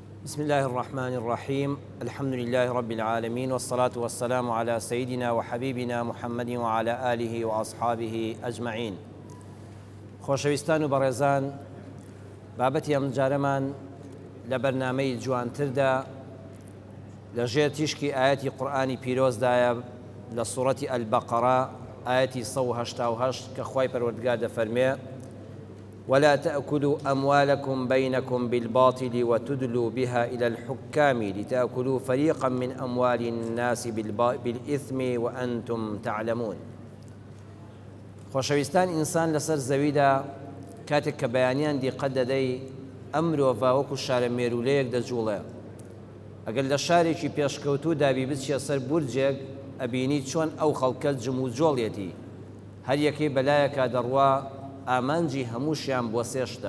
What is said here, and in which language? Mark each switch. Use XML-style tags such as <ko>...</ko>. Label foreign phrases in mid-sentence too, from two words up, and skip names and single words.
<ar>بسم الله الرحمن الرحيم. الحمد لله رب العالمين، والصلاة والسلام على سيدنا وحبيبنا محمد وعلى آله وأصحابه أجمعين.</ar> <ckb>خۆشەویستان و بەڕێزان، بابەتی ئەم جارەمان لە بەرنامەی جوانتردا لەژێر تیشکی ئاەتی قورئانی پیرۆزدایە لە سوورەتی ئەلبەقەرە ئاەتی 188 کە خوای پەروەردگار دەفەرمێ:</ckb> <ar>ولا تأكلوا أموالكم بينكم بالباطل وتدلوا بها إلى الحكام لتأكلوا فريقا من أموال الناس بالإثم وأنتم تعلمون.</ar> <ckb>خۆشەویستان، ئینسان لەسەر زەویدا کاتێک کە بەیانیان دیقەت دەدەی ئەم مرۆڤە وەکو شارە مێرولەیەک دەجوڵێ. ئەگەر لە شارێکی پێشکەوتوو دابی بچیە سەر بورجێک، ئەبینی چۆن ئەو خەڵکە جم و جۆڵێتی، هەر یەکەی بەلایەکە دەڕوا ئامانجی هەمووشیان بۆ سێشتە.</ckb>